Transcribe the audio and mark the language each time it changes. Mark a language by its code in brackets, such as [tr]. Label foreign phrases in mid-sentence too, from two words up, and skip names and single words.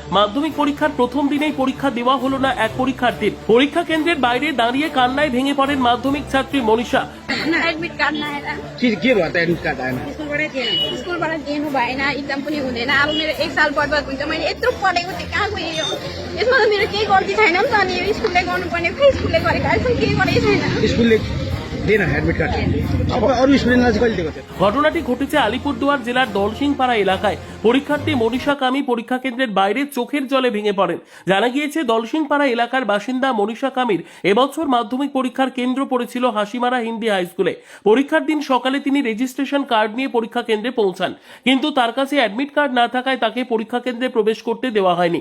[bn] মাধ্যমিক পরীক্ষার প্রথম দিনেই পরীক্ষা দেওয়া হলো না এক পরীক্ষার্থীর। পরীক্ষা কেন্দ্রের বাইরে দাঁড়িয়ে কান্নায় ভেঙে পড়েন মাধ্যমিক ছাত্রী মনীষা। [en] admit card [ne] नआएर के भयो त [en] admit card [ne] आएन स्कुलबाट दिनु भएन, इक्जाम पनि हुँदैन। अब मेरो 1 साल बर्बाद हुन्छ। मैले यत्रो पढेको थिएँ, कहाँ गयो? यसमा त मेरो केही गल्ती छैन नि त। अनि यो स्कुलले गर्नुपर्ने खै स्कुलले गरेको अहिलेसम्म केही गरेकै छैन। स्कुलले दिएन [en] admit card [ne] अब अरू स्टुडेन्टलाई चाहिँ कहिले दिएको थियो? [bn] ঘটনাটি ঘটেছে আলিপুরদুয়ার জেলার দলসিংপাড়া এলাকায়। পরীক্ষার্থী মনীষা কামি পরীক্ষা কেন্দ্রের বাইরে চোখের জলে ভেঙে পড়েন। জানা গিয়েছে দলসিংপাড়া এলাকার বাসিন্দা মনীষা কামির এবছর মাধ্যমিক পরীক্ষার কেন্দ্র পড়েছিল হাসিমারা হিন্দি হাই স্কুলে। পরীক্ষার দিন সকালে তিনি [en] registration card [bn] নিয়ে পরীক্ষা কেন্দ্রে পৌঁছান, কিন্তু তার কাছে [en] admit card [bn] না থাকায় তাকে পরীক্ষা কেন্দ্রে প্রবেশ করতে দেওয়া হয়নি।